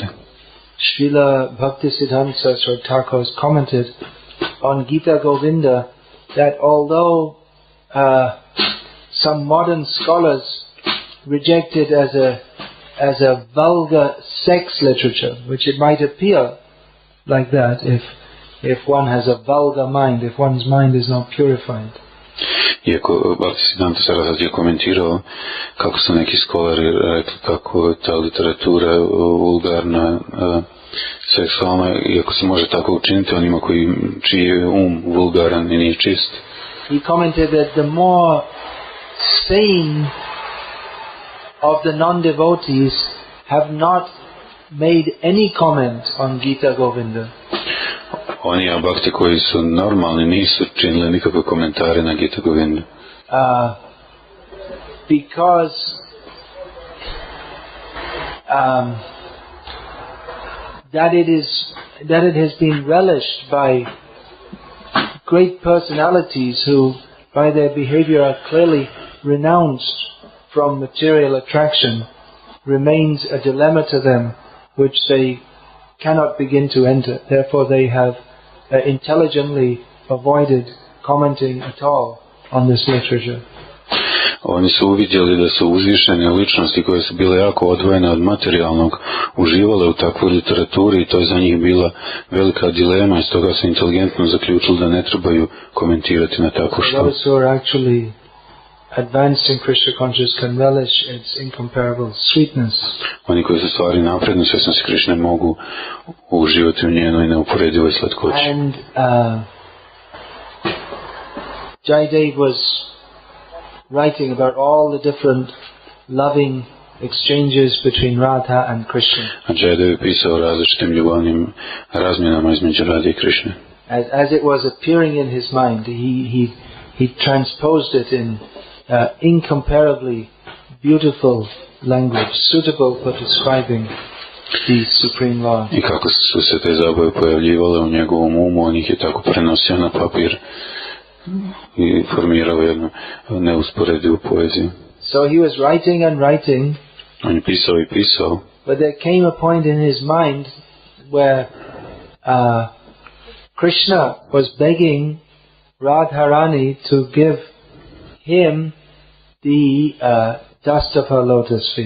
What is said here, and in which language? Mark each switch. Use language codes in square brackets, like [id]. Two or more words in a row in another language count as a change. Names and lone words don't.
[en] Srila Bhaktisiddhanta Saraswati Thakur has commented on Gita Govinda that although some modern scholars reject it as a vulgar sex literature, which it might appear like that if one has a vulgar mind, if one's mind is not purified. [hr] Iako Bhaktisiddhanta Saraswati je komentirao kako su neki skolari rekli kako je ta literatura vulgarna, seksualna, iako se može tako učiniti onima čiji je vulgaran i nije čist. [en] He commented that the more sane of the non-devotees have not made any comment on Gita Govinda. [hr] Oni bhakti koji su normalni nisu činili nikakve komentare na Gita Govindu. [en] Because that it has been relished by great personalities who by their behavior are clearly renounced from material attraction, remains a dilemma to them which they cannot begin to enter. Therefore they have intelligently avoided commenting at all on this literature. [hr] Oni su uvidjeli da su uzvišene ličnosti koje su bile jako odvojene od materijalnog uživale u takvoj literaturi i to je za njih bila velika dilema i stoga su inteligentno zaključili da ne trebaju komentirati na tako što. [en] Those who are actually advanced in Krishna consciousness can relish its incomparable sweetness. [hr] Oni koji su stvari napredni svjesnosti Krišne mogu uživati u njenoj neuporedivoj slatkoći. [en] And Jaidev was writing about all the different loving exchanges between Radha and Krishna. [hr] A Jaidev je pisao o različitim ljubavnim razmjenama između Radhe i Krišne. [en] As it was appearing in his mind, he transposed it in incomparably beautiful language, suitable for describing the Supreme Lord. [hr] I kako su se te zabave pojavljivale u njegovom umu, on ih je tako prenosio na papir i formirao jednu neusporedivu poeziju. [en] So he was writing and writing. [hr] On je pisao i pisao. [en] But there came a point in his mind where Krishna was begging Radharani to give him the dust of her lotus feet.